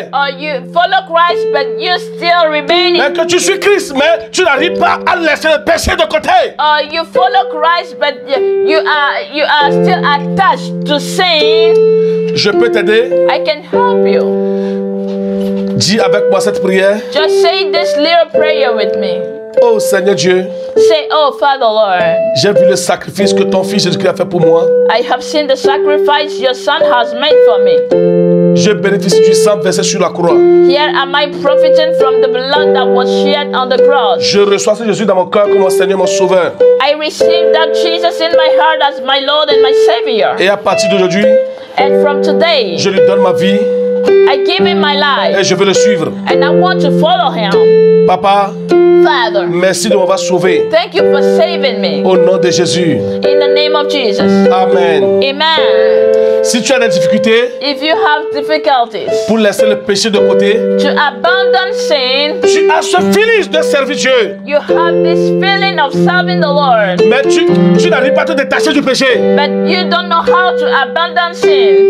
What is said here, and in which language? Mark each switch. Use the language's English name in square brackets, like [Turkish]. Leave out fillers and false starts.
[English] Or you follow Christ but you still remaining. [French] mais que tu suis Christ, mais tu n'arrives pas à laisser le péché de côté. [English] Or you follow Christ but you are still attached to sin. [French] Je peux t'aider. [English] I can help you. [French] Dis avec moi cette prière. [English] Just say this little prayer with me. [French] Oh Seigneur Dieu, [English] Say, oh Father Lord, [French] j'ai vu le sacrifice que ton fils Jésus-Christ a fait pour moi. [English] I have seen the sacrifice your son has made for me. [French] Je bénéficie du sang versé sur la croix. [English] Here am I profiting from the blood that was shed on the cross. [French] Je reçois ce Jésus dans mon cœur comme mon Seigneur, mon Sauveur. [English] I receive that Jesus in my heart as my Lord and my Savior. [French] Et à partir d'aujourd'hui, [English] And from today, [French] je lui donne ma vie [English] I give him my life. [French] et je veux le suivre. [English] And I want to follow him. [French] Papa, [English] Father, [French] merci de m'avoir sauvé. [English] thank you for saving me. [French] Au nom de Jésus. [English] In the name of Jesus. [French] Amen. [English] Amen. [French] Si tu as des difficultés, [English] if you have difficulties, [French] pour laisser le péché de côté, [English] to abandon sin, [French] tu as ce feeling de servir Dieu. [English] you have this feeling of serving the Lord. [French] Mais tu n'arrives pas à te détacher du péché. [English] But you don't know how to abandon sin.